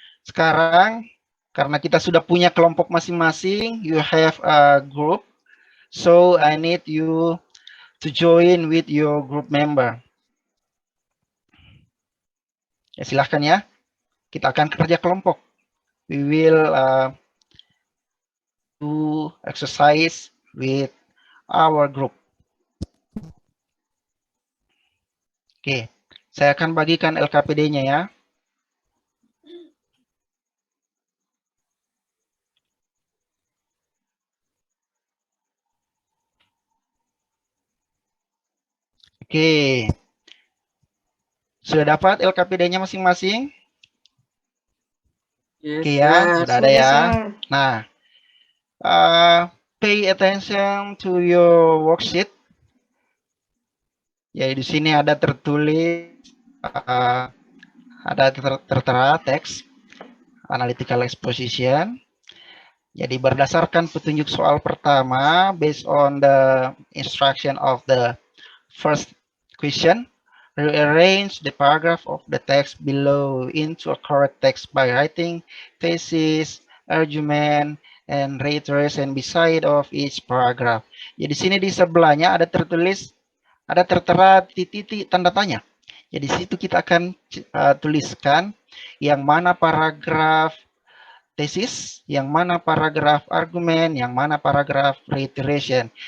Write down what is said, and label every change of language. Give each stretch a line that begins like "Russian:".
Indonesian: Sekarang karena kita sudah punya kelompok masing-masing,
English: you have a group, so I need you to join with your group member.
Indonesian: Ya, silahkan ya, kita akan kerja kelompok.
English: We will do exercise with our group.
Indonesian: Oke, saya akan bagikan LKPD-nya ya. Oke, sudah dapat LKPD-nya masing-masing?
English: Yes,
Indonesian: Oke ya,
English: sir.
Indonesian: udah ada ya.
English: Nah, pay attention to your worksheet.
Indonesian: Ya, di sini ada tertulis, ada tertera teks analytical exposition. Jadi berdasarkan petunjuk soal pertama,
English: based on the instruction of the first question, rearrange the paragraph of the text below into a correct text by writing thesis, argument, and reiteration beside of each paragraph.
Indonesian: Jadi sini di sebelahnya ada tertulis, ada tertera titik-titik tanda tanya. Jadi situ kita akan tuliskan yang mana paragraf tesis, yang mana paragraf argumen, yang mana paragraf reiteration.